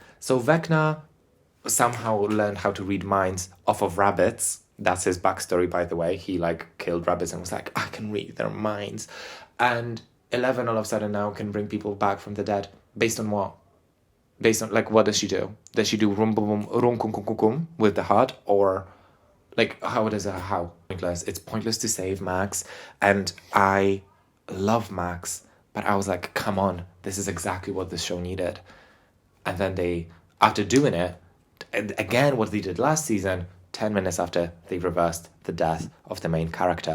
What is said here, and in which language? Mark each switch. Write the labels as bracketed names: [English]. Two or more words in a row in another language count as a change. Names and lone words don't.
[English] So Vecna somehow learned how to read minds off of rabbits. That's his backstory, by the way. He like killed rabbits and was like, I can read their minds. And 11 all of a sudden now can bring people back from the dead. Based on what? Based on, like, what does she do? Does she do rum bum bum rum kum kum kum kum with the heart? Or like, how does it, how? Pointless. It's pointless to save Max. And I love Max, but I was like, come on, this is exactly what this show needed. And then they, after doing it, and again, what they did last season, 10 minutes after, they reversed the death of the main character.